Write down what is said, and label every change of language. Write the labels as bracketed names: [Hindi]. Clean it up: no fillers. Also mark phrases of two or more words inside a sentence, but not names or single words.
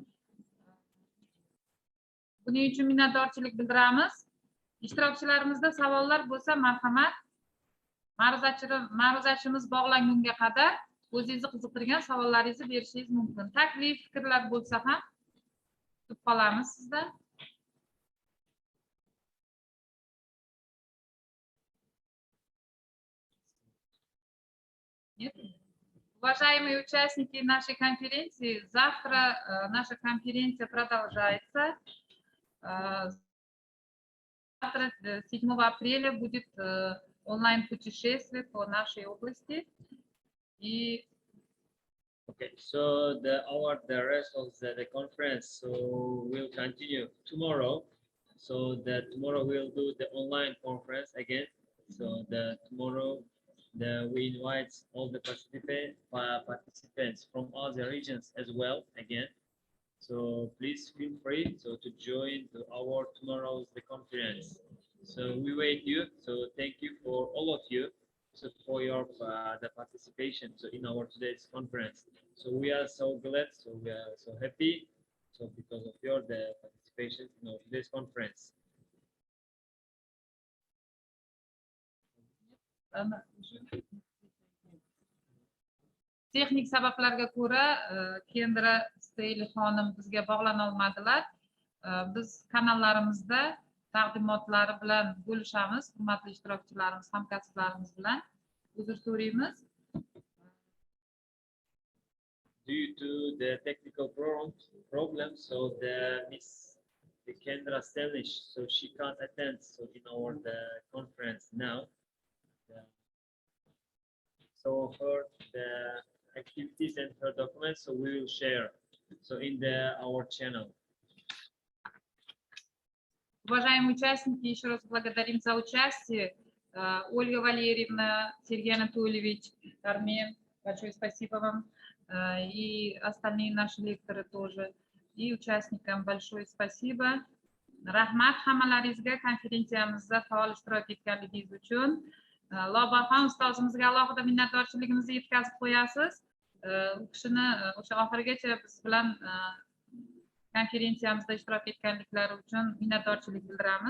[Uzbek] Buning uchun minnatdorchilik bildiramiz. Ishtirokchilarimizda savollar bo'lsa, marhamat, ma'ruzachimiz bog'langunga qadar o'zingizni qiziqtirgan savollaringizni berishingiz mumkin. Taklif, fikrlar bo'lsa ham kutib qolamiz sizdan. [Russian] Уважаемые участники нашей конференции, завтра наша конференция продолжается. Завтра, 7 апреля, будет онлайн-путешествие по нашей области. И [English] okay, so the rest of the conference will continue tomorrow. So tomorrow we'll do the online conference again. So tomorrow we invite all the participants from other regions as well again. So please feel free to join our tomorrow's conference. So we wait you. So thank you for all of you for your the participation in our today's conference. So we are so glad. So we are so happy. So because of your participation in our today's conference. [Uzbek] Texnik sabablarga ko'ra Kendra Steyli xonim bizga bog'lana olmadilar. Biz kanallarimizda taqdimotlari bilan bo'lishamiz, hurmatli ishtirokchilarimiz, hamkasblarimiz bilan. Uzr so'raymiz. [English] Due to the technical problems, so the Kendra Stelish, so she can't attend in our conference now. So her the activities and her documents, so we will share in our channel. [Russian] Уважаемые участники, еще раз благодарим за участие. Ольга Валерьевна, Сергей Анатольевич, Армен, большое спасибо вам. И остальные наши лекторы тоже. И участникам большое спасибо. [Uzbek] Rahmat hammalaringizga konferensiyamizda faol ishtirok etganligingiz uchun. Lobaxon ustozimizga alohida minnatdorchiligimizni yetkazib qo'yasiz. U kishini o'sha oxirigacha biz bilan konferensiyamizda ishtirok etganliklari uchun minnatdorchilik bildiramiz.